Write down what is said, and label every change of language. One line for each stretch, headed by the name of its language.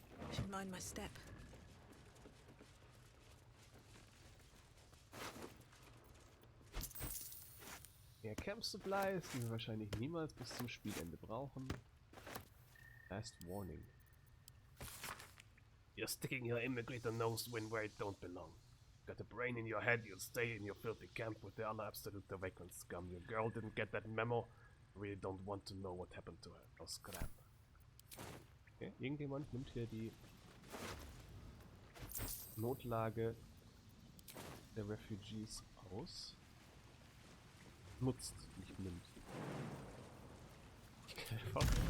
English: I should mind my step.
German: Mehr Camp Supplies, die wir wahrscheinlich niemals bis zum Spielende brauchen.
English: Last warning. You're sticking your immigrator nose where it don't belong. Got a brain in your head, you'll stay in your filthy camp with the other absolute awakened scum. Your girl didn't get that memo. Really don't want to know what happened to her. No scrap.
German: Okay, irgendjemand nimmt hier die Notlage der Refugees aus. Nutzt, nicht nimmt. Ich kann einfach...